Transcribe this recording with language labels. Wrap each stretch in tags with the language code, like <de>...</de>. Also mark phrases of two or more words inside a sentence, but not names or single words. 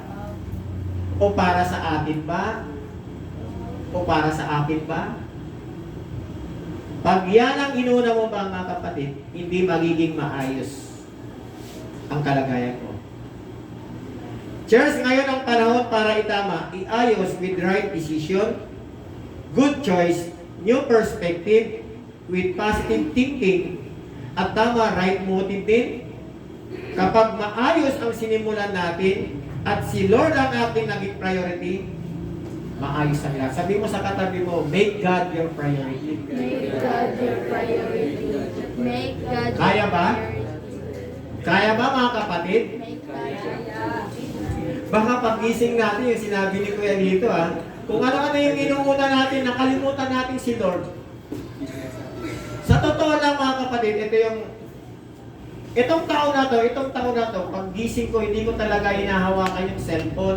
<tl>O para sa atin ba? O para sa akin ba? Pag yan ang inuna mo ba mga kapatid, hindi magiging maayos ang kalagayan mo.</tl> <en>Church,</en> <tl>ngayon ang panahon para itama, iayos</tl> <en>with right decision, good choice, new perspective, with positive thinking,</en> <tl>at tama</tl> <en>right motive</en> <tl>din. Kapag maayos ang sinimulan natin, at si Lord ang ating naging priority, maayos ang lahat. Sabi mo sa katabi mo,</tl> <en>make God your priority. Make God your priority. Make God your</en> <tl>Kaya ba?</tl> <en>priority.</en> <tl>Kaya ba mga kapatid?</tl> <en>Make God your</en> <tl>Baka pag-gising natin yung sinabi ni Kuya dito kung ano-ano yung inuuna natin, nakalimutan natin si Lord. Sa totoo lang mga kapatid, itong taon na to, pag gising ko, hindi ko talaga hinahawakan yung cellphone.</tl>